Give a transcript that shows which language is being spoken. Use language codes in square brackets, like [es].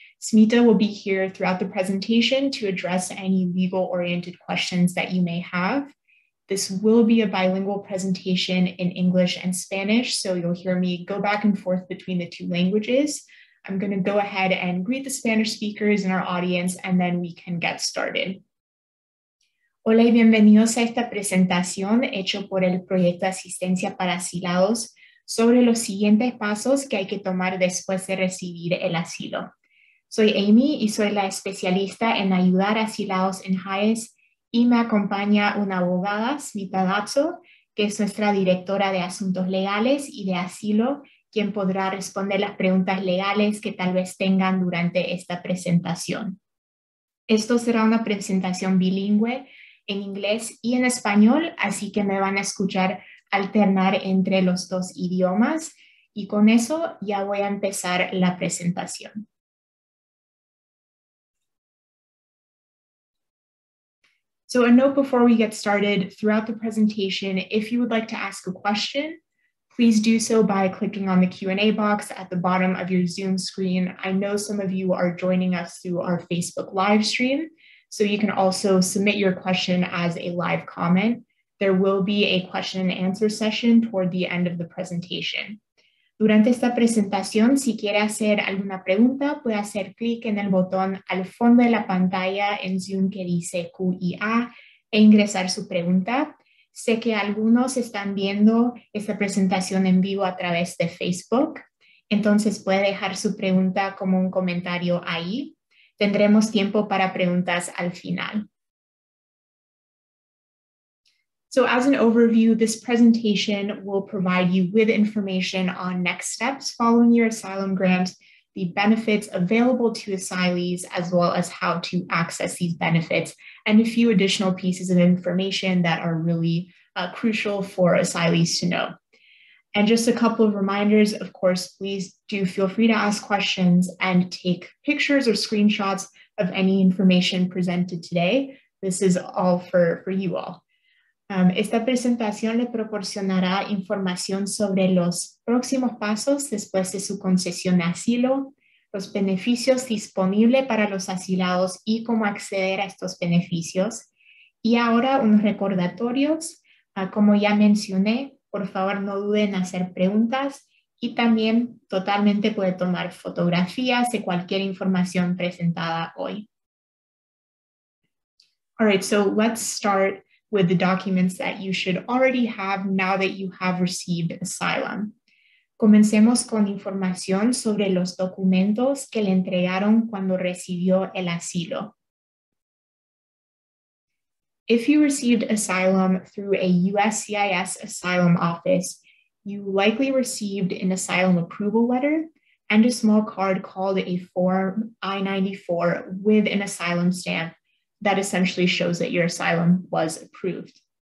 [en] Smita will be here throughout the presentation to address any legal-oriented questions that you may have. This will be a bilingual presentation in English and Spanish, so you'll hear me go back and forth between the two languages. I'm going to go ahead and greet the Spanish speakers in our audience, and then we can get started. [es] Hola y bienvenidos a esta presentación hecho por el Proyecto de Asistencia para Asilados sobre los siguientes pasos que hay que tomar después de recibir el asilo. Soy Amy y soy la especialista en ayudar a asilados en HIAS y me acompaña una abogada, Smita Dotso, que es nuestra directora de Asuntos Legales y de Asilo, quien podrá responder las preguntas legales que tal vez tengan durante esta presentación. Esto será una presentación bilingüe en inglés y en español, así que me van a escuchar alternar entre los dos idiomas. Y con eso ya voy a empezar la presentación. [en] So a note before we get started, throughout the presentation, if you would like to ask a question, please do so by clicking on the Q&A box at the bottom of your Zoom screen. I know some of you are joining us through our Facebook live stream, so you can also submit your question as a live comment. There will be a question and answer session toward the end of the presentation. [es] Durante esta presentación, si quiere hacer alguna pregunta, puede hacer clic en el botón al fondo de la pantalla en Zoom que dice Q&A e ingresar su pregunta. Sé que algunos están viendo esta presentación en vivo a través de Facebook, entonces puede dejar su pregunta como un comentario ahí. Tendremos tiempo para preguntas al final. [en] So as an overview, this presentation will provide you with information on next steps following your asylum grant, the benefits available to asylees, as well as how to access these benefits, and a few additional pieces of information that are really crucial for asylees to know. And just a couple of reminders, of course, please do feel free to ask questions and take pictures or screenshots of any information presented today. This is all for you all. [es] Esta presentación le proporcionará información sobre los próximos pasos después de su concesión de asilo, los beneficios disponibles para los asilados y cómo acceder a estos beneficios. Y ahora unos recordatorios. Como ya mencioné, por favor no duden en hacer preguntas y también totalmente puede tomar fotografías de cualquier información presentada hoy. [en] All right, so let's start with the documents that you should already have now that you have received asylum. [es] Comencemos con información sobre los documentos que le entregaron cuando recibió el asilo. [en] If you received asylum through a USCIS asylum office, you likely received an asylum approval letter and a small card called a Form I-94 with an asylum stamp that essentially shows that your asylum was approved.